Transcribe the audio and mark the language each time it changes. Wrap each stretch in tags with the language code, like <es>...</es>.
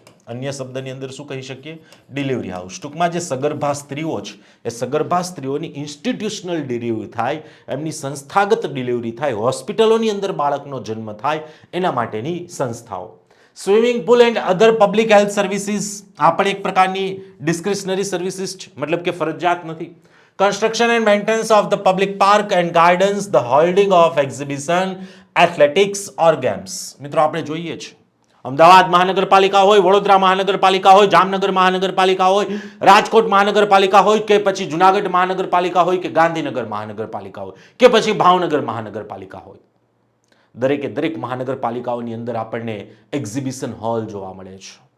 <gu>અન્ય શબ્દની અંદર શું કહી શકીએ? Delivery house. ટૂંકમાં જે સગર્ભા સ્ત્રીઓ છે એ સગર્ભા સ્ત્રીઓની ઇન્સ્ટિટ્યુશનલ ડિલિવરી થાય, એમની સંસ્થાગત ડિલિવરી થાય, હોસ્પિટલોની અંદર બાળકનો જન્મ થાય એના માટેની સંસ્થાઓ.</gu> <en>swimming pool and other public health services,</en> <gu>આ પણ એક પ્રકારની ડિસ્ક્રિશનરી સર્વિસીસ છે, મતલબ કે ફરજિયાત નથી.</gu> <en>Construction and maintenance of the public park and gardens, the holding of exhibition, athletics or games.</en> <gu>મિત્રો આપણે જોઈએ છે અમદાવાદ મહાનગરપાલિકા હોય, વડોદરા મહાનગરપાલિકા હોય, જામનગર મહાનગરપાલિકા હોય, રાજકોટ મહાનગરપાલિકા હોય કે પછી જુનાગઢ મહાનગરપાલિકા હોય કે ગાંધીનગર મહાનગરપાલિકા હોય કે પછી ભાવનગર મહાનગરપાલિકા હોય, દરેકે દરેક મહાનગરપાલિકાઓની અંદર આપણને એક્ઝિબિશન હોલ જોવા મળે છે.</gu>